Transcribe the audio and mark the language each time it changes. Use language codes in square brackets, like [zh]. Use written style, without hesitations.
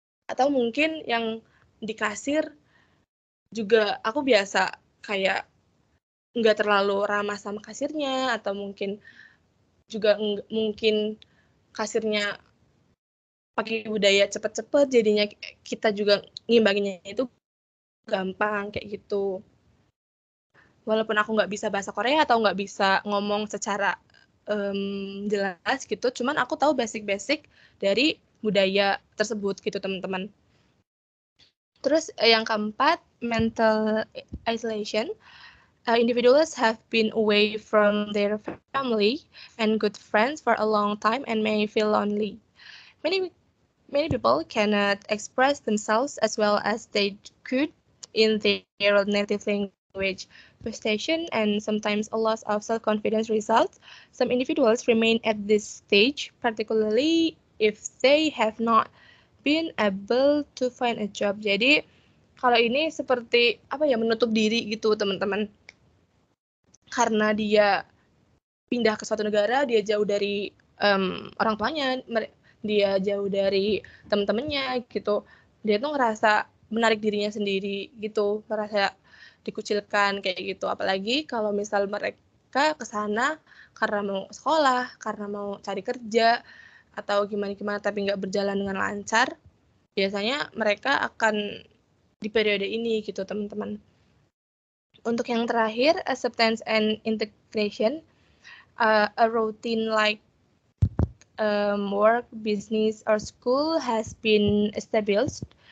[id] Atau mungkin yang di kasir juga aku biasa kayak nggak terlalu ramah sama kasirnya, atau mungkin juga mungkin kasirnya pakai budaya cepet-cepet, jadinya kita juga ngimbanginnya itu gampang kayak gitu. Walaupun aku nggak bisa bahasa Korea atau nggak bisa ngomong secara jelas gitu, cuman aku tahu basic-basic dari budaya tersebut gitu teman-teman. Terus yang keempat, mental isolation. [en] Individuals have been away from their family and good friends for a long time and may feel lonely. Many people cannot express themselves as well as they could in their native language. Frustration and sometimes a loss of self-confidence results. Some individuals remain at this stage, particularly if they have not been able to find a job. [id] Jadi kalau ini seperti apa ya, menutup diri gitu teman-teman. Karena dia pindah ke suatu negara, dia jauh dari orang tuanya, dia jauh dari teman-temannya gitu. Dia tuh ngerasa menarik dirinya sendiri gitu, ngerasa dikucilkan kayak gitu. Apalagi kalau misal mereka ke sana karena mau sekolah, karena mau cari kerja, atau gimana-gimana tapi nggak berjalan dengan lancar, biasanya mereka akan di periode ini gitu teman-teman. Untuk yang terakhir, [en] acceptance and integration, a routine like work, business, or school has been established.